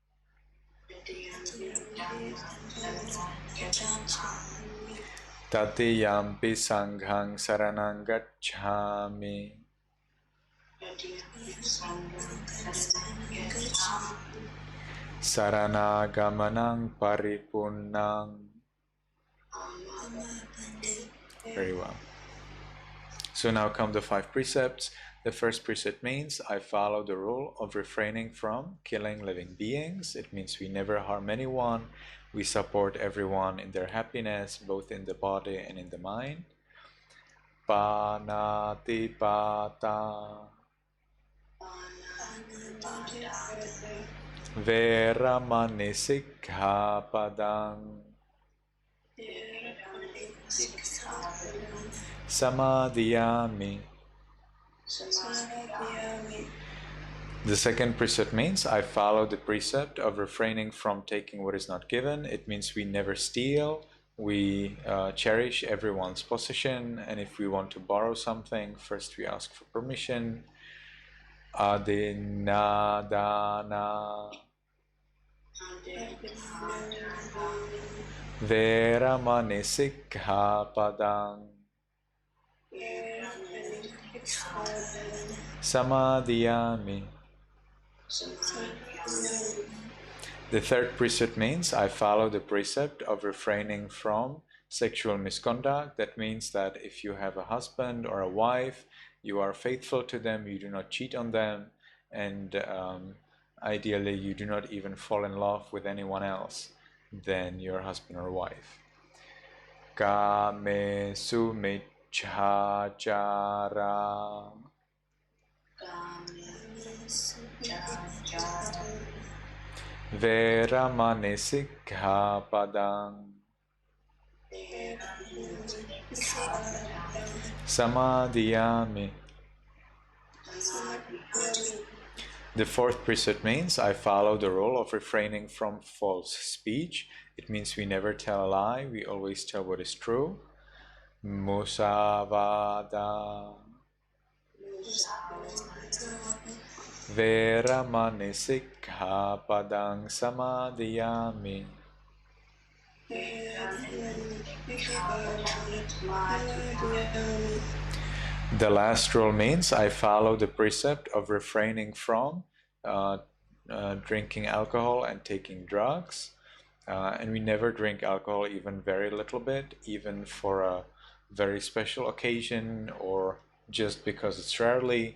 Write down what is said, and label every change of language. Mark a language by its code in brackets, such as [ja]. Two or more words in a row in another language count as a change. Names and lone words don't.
[pi] Tatiyampi sanghang saranang gacchami. Sarana-gamanang paripunnang. [en] Very well. So now come the 5 precepts. The first precept means I follow the rule of refraining from killing living beings. It means we never harm anyone. We support everyone in their happiness, both in the body and in the mind. [pi] Panatipata. Veramani sikkhapadang. Samadhiyami. [en] The second precept means I follow the precept of refraining from taking what is not given. It means we never steal. We cherish everyone's possession, and if we want to borrow something, first we ask for permission. [pi] Adinadana. Veramani sikkhapadang. Samadhiyami. [en] The third precept means I follow the precept of refraining from sexual misconduct. That means that if you have a husband or a wife, you are faithful to them, you do not cheat on them, and ideally you do not even fall in love with anyone else than your husband or wife. [pi] Kamesu michhachara Veramani sikkhapadang Samadhiyami. [en] The fourth precept means I follow the rule of refraining from false speech. It means we never tell a lie, we always tell what is true. [pi] Musavada Veramani sikkhapadang samadhiyami. [en] The last rule means I follow the precept of refraining from drinking alcohol and taking drugs. And we never drink alcohol, even very little bit, even for a very special occasion or just because it's rarely.